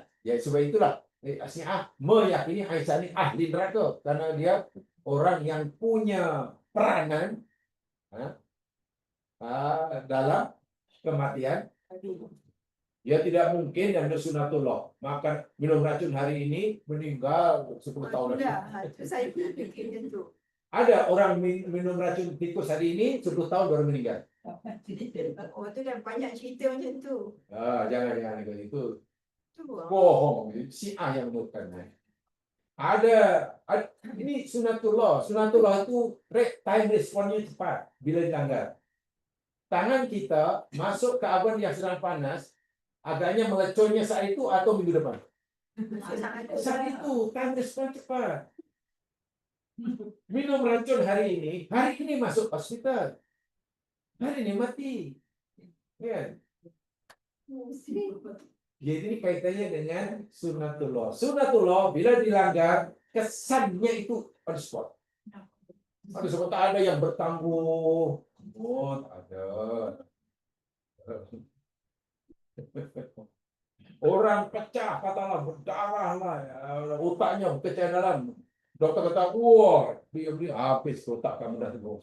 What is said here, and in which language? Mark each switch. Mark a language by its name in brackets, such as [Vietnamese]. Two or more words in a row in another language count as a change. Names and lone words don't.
[Indonesian] Ya sebab itulah Syiah meyakini Aisyah ini ahli neraka karena dia orang yang punya peranan dalam kematian. Dia tidak mungkin dan sunatullah makan minum racun hari ini meninggal 10 tahun lagi. [Malay] Itu saya pun fikir macam tu. [Indonesian] Ada orang minum racun tikus hari ini 10 tahun baru meninggal. [Malay] Oh, tu dah banyak cerita macam tu. Jangan itu Tu. [Indonesian] bohong. Syiah yang menurutkan. Ada ini sunatullah. [Malay] Sunatullah itu [English] time responnya [Malay] cepat bila dilanggar. [Indonesian] Tangan kita masuk ke oven yang sedang panas, agaknya meleconya saat itu atau minggu depan. Saat itu [English] time respon [Indonesian] cepat. [Malay] Minum racun hari ini masuk hospital. Hari ini mati. Ya. [Indonesian] Jadi ini kaitannya dengan sunatullah. [Malay] Sunatullah bila dilanggar, kesannya itu [English] on the spot. [Malay] Ada sebut ada yang bertangguh. Oh, ada. Orang pecah, katalah berdarah lah, otaknya pecah dalam. Dokter kata, wah, dia habis otak kamu dah terus.